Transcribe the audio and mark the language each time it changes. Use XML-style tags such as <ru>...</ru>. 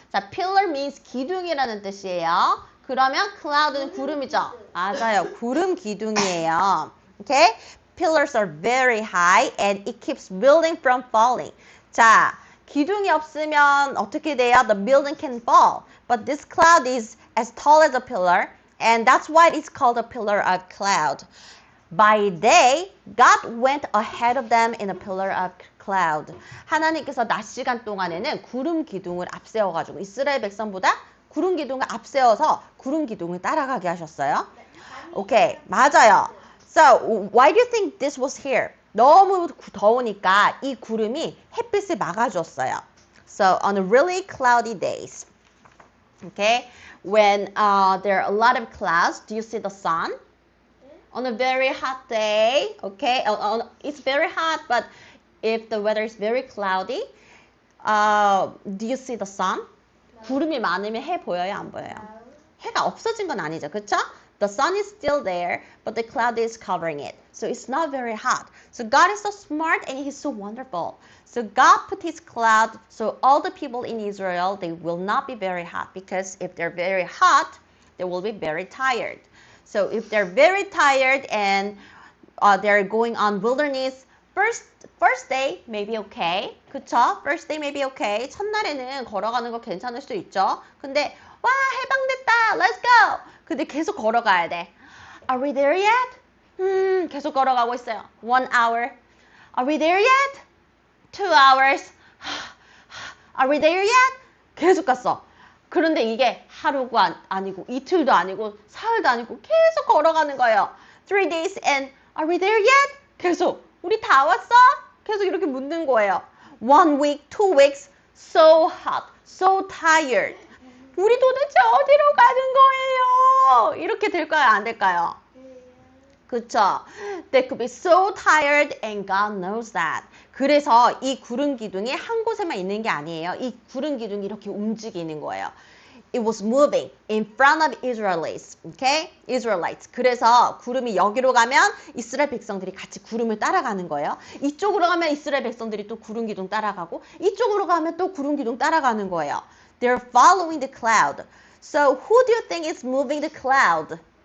<ko>자,</ko> <en>pillar means</en> <ko>기둥이라는 뜻이에요. 그러면 cloud는 구름이죠. 맞아요. 구름 기둥이에요. Okay?</ko> <en>pillars are very high and it keeps building from falling.</en> <ko>자, 기둥이 없으면 어떻게 돼요?</ko> <en>The building can fall. But this cloud is as tall as a pillar and that's why it's called a pillar of cloud. By day, God went ahead of them in a pillar of cloud.</en> <ko>하나님께서 낮 시간 동안에는 구름 기둥을 앞세워가지고 이스라엘 백성보다 구름 기둥을 앞세워서 구름 기둥을 따라가게 하셨어요. 오케이, 맞아요.</ko> <en>So, why do you think this was here?</en> <ko>너무 더우니까 이 구름이 햇빛을 막아줬어요.</ko> <en>So, on really cloudy days, okay, when there are a lot of clouds, do you see the sun? On a very hot day, okay, it's very hot, but if the weather is very cloudy, do you see the sun?</en> <ko>구름이 많으면 해 보여요, 안 보여요? 해가 없어진 건 아니죠, 그렇죠?</ko> <en>The sun is still there, but the cloud is covering it. So it's not very hot. So God is so smart and He's so wonderful. So God put His cloud so all the people in Israel, they will not be very hot because if they're very hot, they will be very tired. So if they're very tired and they're going on wilderness, first day may be okay.</en> <ko>그쵸?</ko> <en>First day may be okay.</en> <ko>첫날에는 걸어가는 거 괜찮을 수 있죠. 근데 와 해방됐다.</ko> <en>Let's go.</en> <ko>근데 계속 걸어가야 돼.</ko> <en>Are we there yet?</en> <ko>계속 걸어가고 있어요.</ko> <en>1 hour. Are we there yet? 2 hours. Are we there yet?</en> <ko>계속 갔어. 그런데 이게 하루가 아니고 이틀도 아니고 사흘도 아니고 계속 걸어가는 거예요.</ko> <en>3 days and are we there yet?</en> <ko>계속 우리 다 왔어? 계속 이렇게 묻는 거예요.</ko> <en>1 week, 2 weeks, so hot, so tired.</en> <ko>우리 도대체 어디로 가는 거예요? 이렇게 될까요? 안 될까요? 그쵸?</ko> <en>They could be so tired and God knows that.</en> <ko>그래서 이 구름 기둥이 한 곳에만 있는 게 아니에요. 이 구름 기둥이 이렇게 움직이는 거예요.</ko> <en>It was moving in front of Israelites. Okay? Israelites.</en> <ko>그래서 구름이 여기로 가면 이스라엘 백성들이 같이 구름을 따라가는 거예요. 이쪽으로 가면 이스라엘 백성들이 또 구름 기둥 따라가고 이쪽으로 가면 또 구름 기둥 따라가는 거예요.</ko> <en>They're following the cloud. So who do you think is moving the cloud?</en>